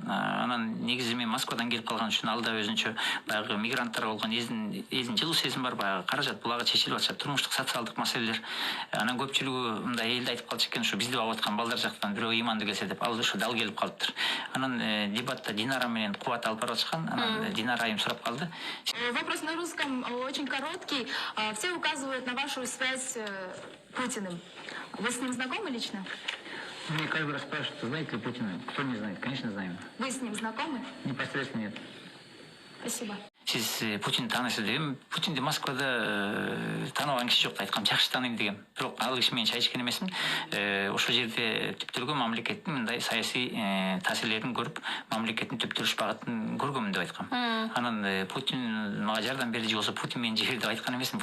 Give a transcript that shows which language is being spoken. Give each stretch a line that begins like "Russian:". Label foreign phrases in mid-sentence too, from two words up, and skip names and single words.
Kyrgyz: Анан негизи мен Москвадан келип калган үчүн алда өзүнчө баягы мигранттар болгон элдин жылуу сезим бар, баягы каражат булагы чечилип атышат, турмуштук социалдык маселелер. Анан көпчүлүгү мындай элди айтып калчу экен, ушу бизди багып аткан балдар жактан бирөө ыймандуу келсе деп, ал ушу дал келип калыптыр. Анан дебатта Динара менен Кубат алып барып атышкан. Анан Динара айым сурап калды.
Russian: Вопрос на русском очень короткий. Все указывают на вашу связь с Путиным. Вы с ним знакомы лично? Мне каждый раз спрашивают, знаете ли Путина? Кто не знает? Конечно, знаем. Вы с ним знакомы? Непосредственно нет. Спасибо.
Kyrgyz: Сиз Путинди таанайсыз дегем. Путинди Москвада тааныбаган киши жок деп айткам, жакшы тааныйм дегем. Бирок ал киши менен чай ичкен эмесмин. Ошол жерде түптөлгөн мамлекеттин мындай саясий таасирлерин көрүп, мамлекеттин түптөлүш багытын көргөмүн деп айткам. Анан Путин мага жардам берди же болсо Путин мени жиберди деп айткан эмесмин.